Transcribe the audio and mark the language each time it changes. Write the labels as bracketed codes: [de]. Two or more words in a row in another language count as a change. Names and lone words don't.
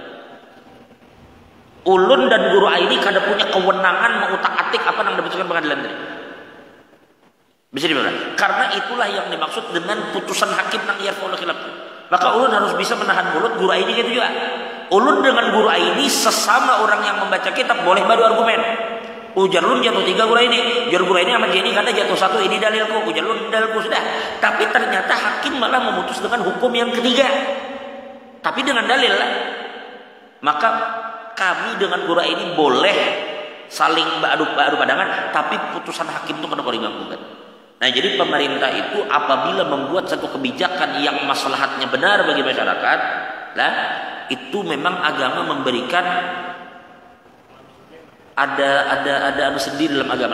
[bjn] Ulun dan guru ini kada punya kewenangan mengutak-atik apa yang diputuskan pengadilan tadi. [id] Bisa dibilang. Karena itulah yang dimaksud dengan putusan hakim yang [ar] يرفع الخلاف. [bjn] Maka ulun harus bisa menahan mulut, guru ini gitu juga. Ulun dengan guru ini sesama orang yang membaca kitab boleh badu argumen. Ujar ulun jatuh 3 guru ini. Ujar guru ini amat ini kata jatuh 1, ini dalilku. Ujar ulun dalilku sudah. [id] Tapi ternyata hakim malah memutus dengan hukum yang ketiga. Tapi dengan dalil lah. Maka kami dengan guru ini boleh saling beradu pandangan, tapi putusan hakim itu kena diganggukan. Nah, jadi pemerintah itu apabila membuat satu kebijakan yang maslahatnya benar bagi masyarakat, lah itu memang agama memberikan Ada anu sendiri dalam agama.